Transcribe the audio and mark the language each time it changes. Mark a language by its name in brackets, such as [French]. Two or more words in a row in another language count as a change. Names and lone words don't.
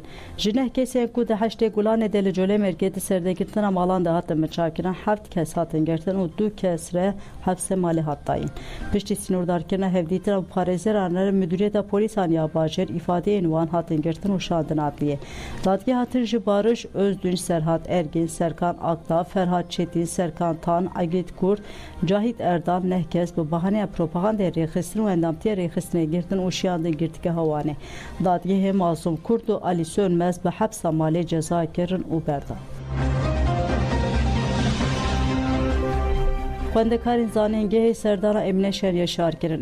[Kurdish] Ji neh kesên ku di heştê Gulanê de li Colemêrgê di serdegirtina malan de hatin bin çavkirin heft kes hatin girtin û du kes re hepsa malê hat dayîn. Piştî sînordarkirina hevdîtina û parêzeran re Müdûriyeta Polîsan ya Bajêr îfadeyên wan hatin girtin û şandin adliyê. Dadgeha Tir ji Barış, Özdünç, Serhat Ergin, Serkan Akta, Ferhat Çetin, Serkan Tan, Agit Kurt, Cahit Erdan neh kes bi bahaneya propagandayê rêxistin û endamtiya rêxistinê girtin û şiyandin girtîgeh Wanê. Dadgehê Masum Kurt û Ali Sönmez bi hepsa malê ceza kirin û berdan. Xwendekarên zanîngehê serdana Emine Şen Yaşar kirin.